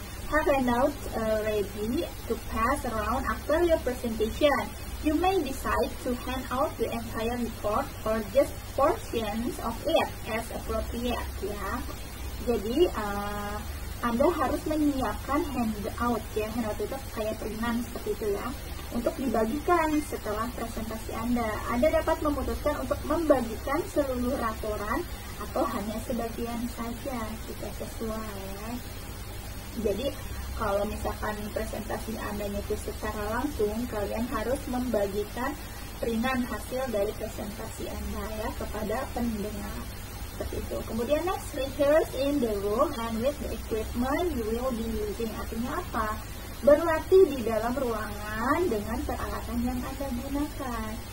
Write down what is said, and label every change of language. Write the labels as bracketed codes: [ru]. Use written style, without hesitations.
[en] Have handout ready to pass around after your presentation. You may decide to hand out the entire report or just portions of it as appropriate ya. [id] Jadi Anda harus menyiapkan handout ya. Handout itu kayak peringan seperti itu ya, untuk dibagikan setelah presentasi Anda. Anda dapat memutuskan untuk membagikan seluruh laporan atau hanya sebagian saja jika sesuai ya. Jadi kalau misalkan presentasi Anda itu secara langsung, kalian harus membagikan peringan hasil dari presentasi Anda ya kepada pendengar. Seperti itu. Kemudian [en] next, rehearse in the room and with the equipment you will be using. [id] Artinya apa? Berlatih di dalam ruangan dengan peralatan yang Anda gunakan.